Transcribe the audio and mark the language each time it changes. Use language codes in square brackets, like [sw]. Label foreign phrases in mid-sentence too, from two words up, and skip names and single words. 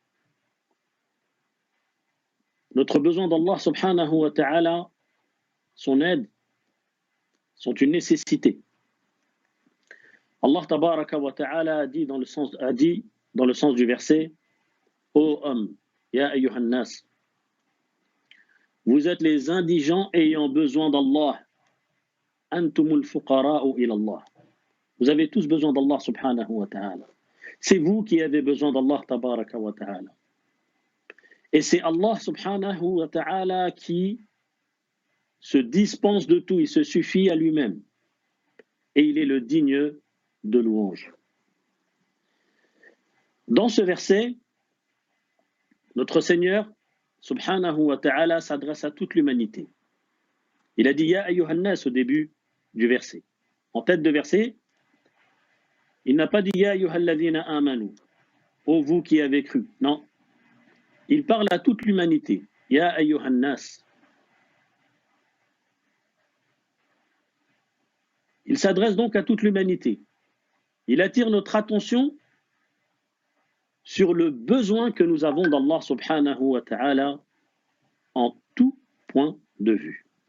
[fr] Notre besoin d'Allah [ar] سبحانه وتعالى, [fr] son aide, sont une nécessité. Allah [ar] تبارك وتعالى [fr] a dit dans le sens du verset: ô homme, [ar] يا أيها الناس, [fr] vous êtes les indigents ayant besoin d'Allah. [ar] أنتم الفقراء إلى الله. [fr] Vous avez tous besoin d'Allah [ar] سبحانه وتعالى. [fr] C'est vous qui avez besoin d'Allah [ar] تبارك وتعالى. [fr] Et c'est Allah [ar] سبحانه وتعالى [fr] qui se dispense de tout, il se suffit à lui-même. Et il est le digne de louange. Dans ce verset, notre Seigneur [ar] سبحانه وتعالى [fr] s'adresse à toute l'humanité. Il a dit [ar] يا أيها الناس [fr] au début du verset. En tête de verset, il n'a pas dit [ar] يا أيها الذين آمنوا, [fr] ô vous qui avez cru. Non. Il parle à toute l'humanité. [ar] يا أيها الناس. [fr] Il s'adresse donc à toute l'humanité. Il attire notre attention sur le besoin que nous avons d'Allah [ar] سبحانه وتعالى [fr] en tout point de vue.